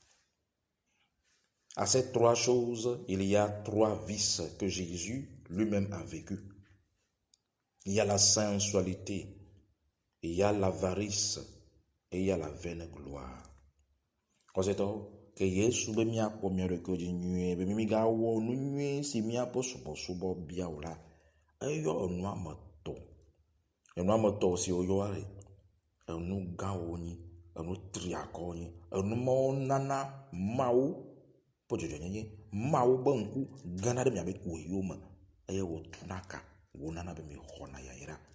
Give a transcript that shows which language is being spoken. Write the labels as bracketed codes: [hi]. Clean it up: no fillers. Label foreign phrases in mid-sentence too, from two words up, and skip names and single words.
[fr] À ces 3 choses, il y a 3 vices que Jésus lui-même a vécu. Il y a la sensualité, il y a l'avarice et il y a la vaine gloire. Quand c'est que [ee] Yesu be miakpɔ mia ɖeke dzi nyuie be mi gawɔ nu nyuie si miaƒe subɔsubɔ bia o la, eyɔ enua me tɔ. Enua me tɔ si woyɔa le enu gãwo nyi, enu triakɔwo nyi, enu mawo nana Mawu ƒe dzɔdzɔnyenye, Mawu be ŋku gãna ɖe miabe koeyiwo me eye wòtuna ka, wònana be mi xɔna yayra.